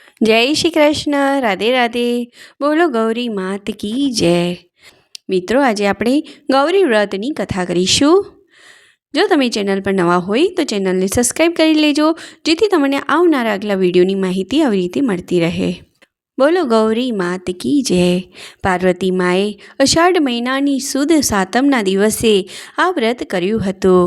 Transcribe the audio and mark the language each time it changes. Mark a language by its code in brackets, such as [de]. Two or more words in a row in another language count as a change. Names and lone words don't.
[hi] जय श्री कृष्ण। राधे राधे। बोलो गौरी मात की जय। [gu] मित्रों, आज આપણે ગૌરી વ્રતની કથા કરીશું। જો તમે ચેનલ પર નવા હોય તો ચેનલને સબસ્ક્રાઈબ કરી લેજો, જેથી તમને આવનારા આગલા વિડીયોની માહિતી આવી રીતે મળતી રહે। [hi] बोलो गौरी मात की जय। [gu] પાર્વતી માએ અષાઢ મહિનાની સુદ સાતમના દિવસે આ વ્રત કર્યું હતું।